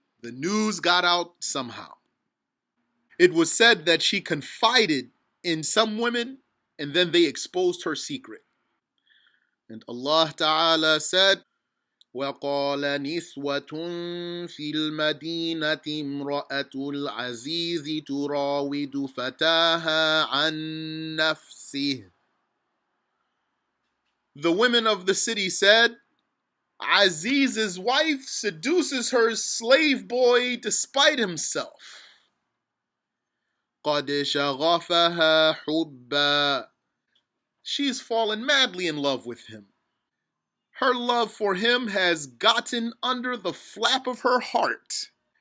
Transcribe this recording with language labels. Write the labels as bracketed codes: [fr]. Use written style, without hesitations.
[en] The news got out somehow. It was said that she confided in some women and then they exposed her secret. And Allah Ta'ala said, [ar] وَقَالَ نِسْوَةٌ فِي الْمَدِينَةِ امْرَأَةُ الْعَزِيزِ تُرَاوِدُ فَتَاهَا عَنْ نَفْسِهِ. [en] The women of the city said, Aziz's wife seduces her slave boy despite himself. [ar] قَدْ شَغَفَهَا حُبًّا. [en] She's fallen madly in love with him. Her love for him has gotten under the flap of her heart.